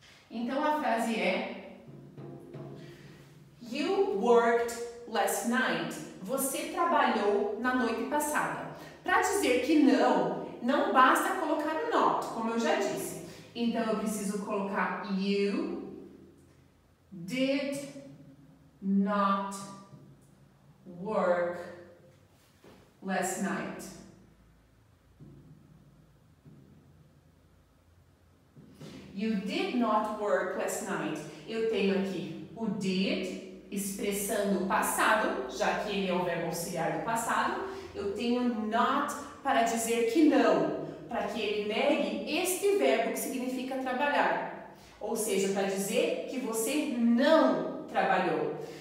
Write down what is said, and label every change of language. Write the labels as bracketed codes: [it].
[pt] Então a frase é: [en] You worked last night. [pt] Você trabalhou na noite passada. Para dizer que não basta colocar o not, como eu já disse. Então eu preciso colocar [en] you did not work last night. You did not work last night. [pt] Eu tenho aqui o did, expressando o passado, já que ele é o verbo auxiliar do passado. Eu tenho not para dizer que não, para que ele negue este verbo que significa trabalhar. Ou seja, para dizer que você não trabalhou.